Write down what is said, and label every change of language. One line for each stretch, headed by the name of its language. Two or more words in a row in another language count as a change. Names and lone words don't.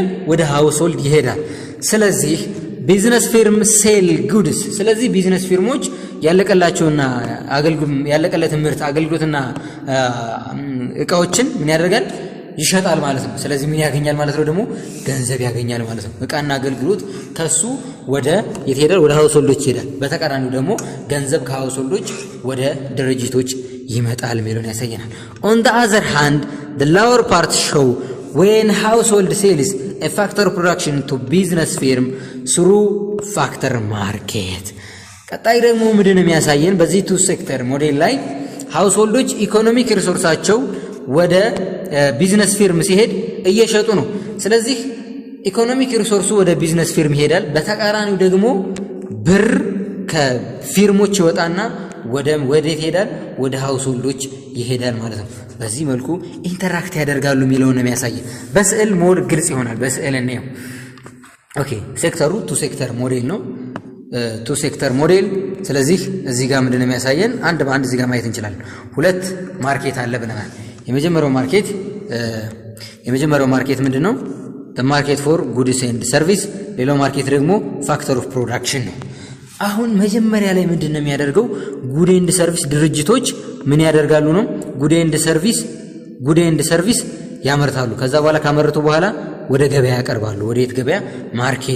Amharic: ወደ ሃውስሆልድ ይሄዳል። ስለዚህ
English: business firm sell goods።
Amharic: ስለዚህ
English: business firms
Amharic: ያለቀላቸውና ያለቀለት ምርት አገልግሎትና እቃዎችን ምን ያደርጋል? ይሸጣል ማለት ነው። ስለዚህ ምን ያገኛል ማለት ነው? ደግሞ ገንዘብ ያገኛል ማለት ነው። እቃና አገልግሎት ከሱ ወደ የት ይሄዳል? ወደ ሃውስሆልዶች ይሄዳል። በተቃራኒው ደግሞ ገንዘብ ከሃውስሆልዶች ወደ ድርጅቶች ይመጣል የሚለውን ያሳየናል።
English: on the other hand the lower part show when household sales a factor of production to business firm through factor market.
Amharic: ቀጣይ ደግሞ ምንድነው የሚያሳየን? በዚህ
English: two sector model
Amharic: ላይ ሃውስሆልዶች
English: economic resources
Amharic: ወደ
English: business firm
Amharic: ሲሄድ እየሸጡ ነው። ስለዚህ
English: economic resource
Amharic: ወደ
English: business firm
Amharic: ይሄዳል። በተቃራኒው ደግሞ ብር ከፊርሞች ይወጣና ወዴት ይሄዳል? ወደ ሃውስሆልዶች ይሄዳል ማለት ነው። በዚህ መልኩ ኢንተራክት ያደርጋሉ የሚለውን ነው የሚያሳየን። በስዕል ሞር ግልጽ ይሆናል። በስዕል ነው። ኦኬ ሴክተሩ
English: two sector model
Amharic: ነው።
English: two sector model።
Amharic: ስለዚህ እዚህ ጋር ምንድነው የሚያሳየን? አንድ በአንድ እዚህ ጋር ማየት እንችላለን። ሁለት ማርኬት አለ ብለናል። የመጀመሪያው ማርኬት ምንድነው?
English: the market for goods and service።
Amharic: ሌላው ማርኬት ደግሞ
English: factor of production
Amharic: ነው። አሁን መጀመሪያ ላይ ምንድነው የሚያደርገው?
English: good and service
Amharic: ድርጅቶች ምን ያደርጋሉ ነው?
English: good and service
Amharic: ያመርታሉ። ከዛ በኋላ ካመረቱ በኋላ ወደ ገበያ ያቀርባሉ። ወደ የት ገበያ?